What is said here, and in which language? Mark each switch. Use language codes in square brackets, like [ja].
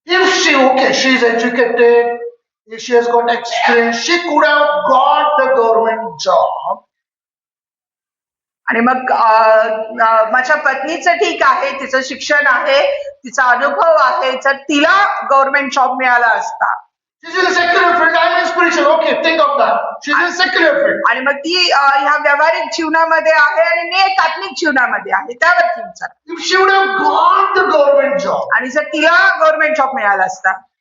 [en] If she is educated, if she has got experience, she could have got the government job. [mr] आणि मग माझ्या पत्नीचं ठीक आहे, तिचं शिक्षण आहे, तिचा अनुभव आहे, जर तिला गव्हर्नमेंट जॉब मिळाला असता. [en] She's in a secular field, I'm in spiritual. Okay, think of that. She's in secular field. [mr] आणि मग ती ह्या व्यावहारिक जीवनामध्ये आहे आणि मी एकात्मिक जीवनामध्ये आहे, त्यावरती विचार. [en] If she would have got the government job, [mr] आणि जर तिला गव्हर्नमेंट जॉब मिळाला असता,